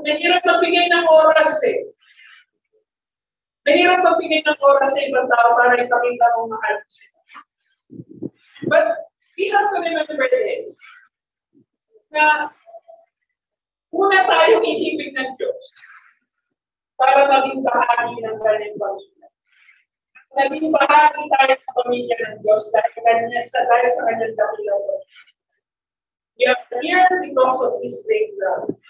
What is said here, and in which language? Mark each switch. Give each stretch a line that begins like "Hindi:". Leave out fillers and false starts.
Filipino: Mahirap magbigay ng oras eh. Mahirap magbigay ng oras sa ibang tao para ipakita mong mahal mo sila.
English: But we have to remember this.
Filipino: Na una tayong iibig ng Diyos para maging bahagi ng kanyang pamilya. Naging bahagi tayo ng pamilya ng Diyos dahil sa kanyang dakilang.
English: We are here because of His great love.